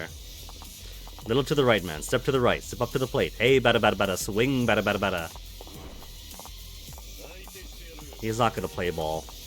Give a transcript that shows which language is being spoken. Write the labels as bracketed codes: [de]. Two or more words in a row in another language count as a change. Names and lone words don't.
[en] Little to the right, man. Step to the right. Step up to the plate. Hey, bada bada bada. Swing, bada bada bada. He's not gonna play ball.